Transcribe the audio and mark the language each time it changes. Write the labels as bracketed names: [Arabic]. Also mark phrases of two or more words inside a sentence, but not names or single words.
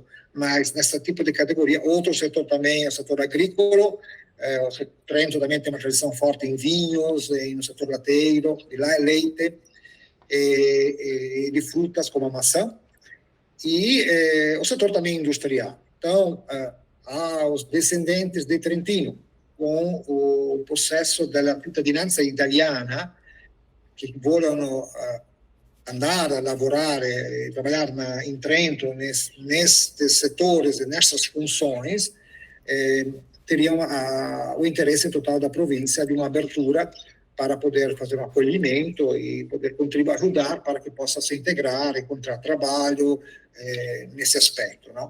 [Portuguese] Mas nesse tipo de categoria, outro setor também é o setor agrícola, o Trento também tem uma tradição forte em vinhos, no setor lateiro, e lá é leite, e de frutas como a maçã, e o setor também industrial. Então, aos descendentes de Trentino, com o processo da [Italian] cittadinanza italiana, [Portuguese] que [Italian] vogliono andare a lavorare [Portuguese] e trabalhar em Trento, nestes setores e nessas funções, teriam o interesse total da província de uma abertura para poder fazer um acolhimento e poder contribuir, ajudar para que possa se integrar, encontrar trabalho nesse aspecto, não?